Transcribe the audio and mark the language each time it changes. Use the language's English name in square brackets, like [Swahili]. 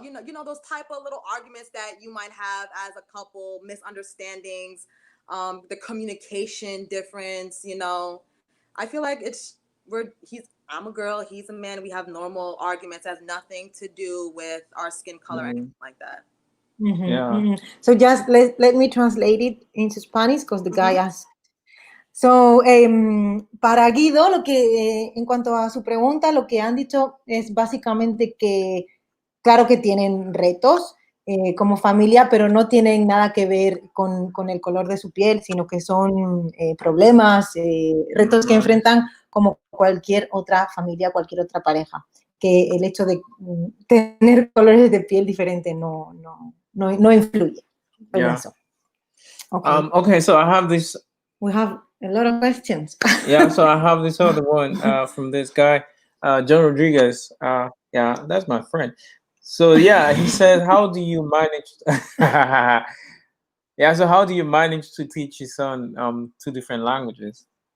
[English] You know those type of little arguments that you might have as a couple, misunderstandings, the communication difference, you know. I feel like I'm a girl, he's a man, we have normal arguments, has nothing to do with our skin color or anything like that. Yeah. So just let me translate it into Spanish because the guy asked. [Spanish] So, para Guido, lo que en cuanto a su pregunta, lo que han dicho es básicamente que, claro que tienen retos como familia, pero no tienen nada que ver con el color de su piel, sino que son problemas, retos que enfrentan como cualquier otra familia, cualquier otra pareja. Que el hecho de tener colores de piel diferentes no influye. [English] Yeah. [Spanish] Eso. Okay. [English] Okay, so I have this. We have a lot of questions. Yeah, so I have this other one from this guy, John Rodriguez. Yeah, that's my friend. So yeah, he says, how do you manage? Yeah, so how do you manage to teach your son 2 different languages?